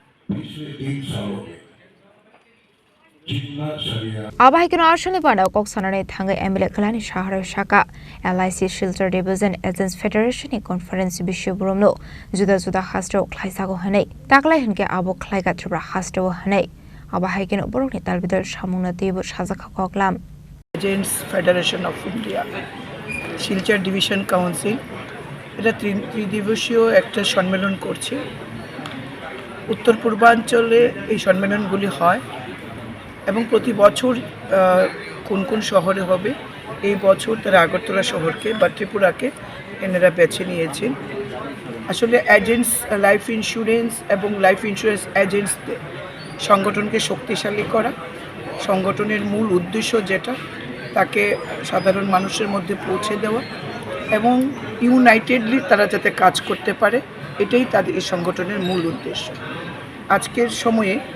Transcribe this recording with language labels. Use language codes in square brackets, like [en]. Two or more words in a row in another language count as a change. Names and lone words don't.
[trp] Abahikino Arshani Panda Koksanane Thanga Emile Khlaijakha Shaka [en] LIC Silchar Division Agents Federation Conference [trp] Bishop Bromno Juda Hasto Khlaijakha Hane Taklai Hinke Abo Khlaijakha Hasto Hane Abahikino Boroni Talbidal Shamuna Debu Shazakha Koklam [en] Agents Federation of India Silchar Division Council [bn] এটা ত্রিদিবসীয় একটা সম্মেলন করছে উত্তর পূর্বাঞ্চলে এই সম্মেলনগুলি হয় এবং প্রতি বছর কোন কোন শহরে হবে এই বছর তারা আগরতলা শহরকে বা ত্রিপুরাকে এনারা বেছে নিয়েছেন আসলে [en] Agents Life Insurance [bn] এবং [en] Life Insurance [bn] এজেন্টসদের সংগঠনকে শক্তিশালী করা সংগঠনের মূল উদ্দেশ্য যেটা তাকে সাধারণ মানুষের মধ্যে পৌঁছে দেওয়া এবং ইউনাইটেডলি তারা যাতে কাজ করতে পারে এটাই তাদের এই সংগঠনের মূল উদ্দেশ্য আজকের সময়ে